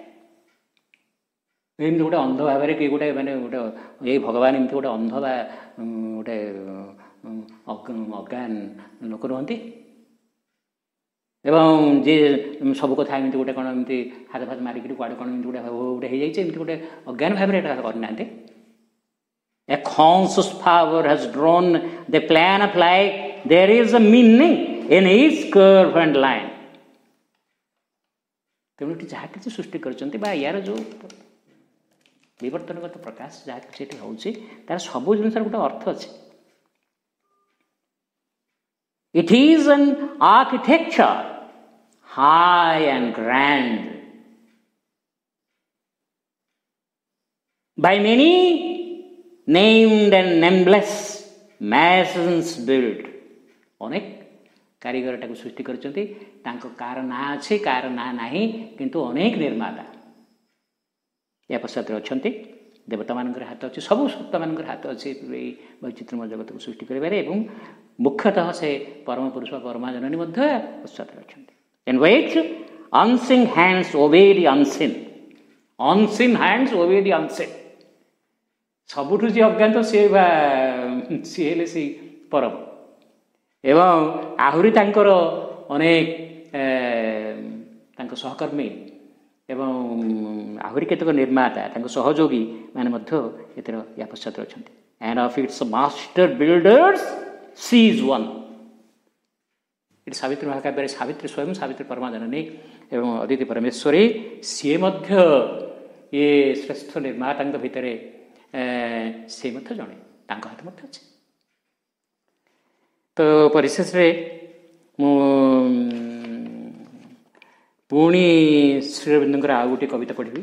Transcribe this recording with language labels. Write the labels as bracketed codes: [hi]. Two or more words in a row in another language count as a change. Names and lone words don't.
[or] ଏମିତି ଗୋଟେ ଅନ୍ଧ ଭାବରେ କି ଗୋଟେ ମାନେ ଗୋଟେ ଏଇ ଭଗବାନ ଏମିତି ଗୋଟେ ଅନ୍ଧ ବା ଗୋଟେ ଅଜ୍ଞାନ ଲୋକ ରୁହନ୍ତି ଏବଂ ଯିଏ ସବୁ କଥା ଏମିତି ଗୋଟେ କ'ଣ ଏମିତି ହାତ ଫାତ ମାରିକିରି କୁଆଡ଼େ କ'ଣ ଏମିତି ଗୋଟେ ହେଇଯାଇଛି, ଏମିତି ଗୋଟେ ଅଜ୍ଞାନ ଭାବରେ ଏଇଟା କରିନାହାନ୍ତି। [en] A conscious power has drawn the plan of life. There is a meaning in each curve and line. [or] ତେଣୁ ଏଠି ଯାହା କିଛି ସୃଷ୍ଟି କରିଛନ୍ତି ବା ୟାର ଯେଉଁ ବିବର୍ତ୍ତନଗତ ପ୍ରକାଶ ଯାହା କିଛି ଏଠି ହେଉଛି ତାର ସବୁ ଜିନିଷର ଗୋଟେ ଅର୍ଥ ଅଛି। [en] It is an architecture high and grand by many named and nameless masons built. [or] ଅନେକ କାରିଗର ଏଟାକୁ ସୃଷ୍ଟି କରିଛନ୍ତି, ତାଙ୍କ କାର ନାଁ ଅଛି, କାର ନାଁ ନାହିଁ, କିନ୍ତୁ ଅନେକ ନିର୍ମାତା ଏହା ପଶ୍ଚାତରେ ଅଛନ୍ତି। ଦେବତାମାନଙ୍କର ହାତ ଅଛି, ସବୁ ସତ୍ତାମାନଙ୍କର ହାତ ଅଛି ଏଇ ବୈଚିତ୍ର୍ୟମୟ ଜଗତକୁ ସୃଷ୍ଟି କରିବାରେ ଏବଂ ମୁଖ୍ୟତଃ ସେ ପରମ ପୁରୁଷ ପରମା ଜନନୀ ମଧ୍ୟ ପଶ୍ଚାତରେ ଅଛନ୍ତି। [en] In which unseen hands obey the unseen. Unseen hands obey the unseen. [or] ସବୁଠୁ ଯିଏ ଅଜ୍ଞାତ ସିଏ ହେଲେ ସେଇ ପରମ ଏବଂ ଆହୁରି ତାଙ୍କର ଅନେକ ତାଙ୍କ ସହକର୍ମୀ ଏବଂ ଆହୁରି କେତେକ ନିର୍ମାତା, ତାଙ୍କ ସହଯୋଗୀ ମାନେ ମଧ୍ୟ ଏଥିର ୟା ପଶ୍ଚାତରେ ଅଛନ୍ତି। [en] and of its master builders she is one. [or] ଏଠି ସାବିତ୍ରୀ ମହାକାବ୍ୟରେ ସାବିତ୍ରୀ ସ୍ୱୟଂ ସାବିତ୍ରୀ ପରମା ଜନନୀ ଏବଂ ଅଦିତି ପରମେଶ୍ୱରୀ ସିଏ ମଧ୍ୟ ଏ ଶ୍ରେଷ୍ଠ ନିର୍ମାତାଙ୍କ ଭିତରେ ସେ ମଧ୍ୟ ଜଣେ, ତାଙ୍କ ହାତ ମଧ୍ୟ ଅଛି। ତ ପରିଶେଷରେ ମୁଁ ପୁଣି ଶ୍ରୀ ଅରବିନ୍ଦଙ୍କର ଆଉ ଗୋଟିଏ କବିତା ପଢ଼ିବି।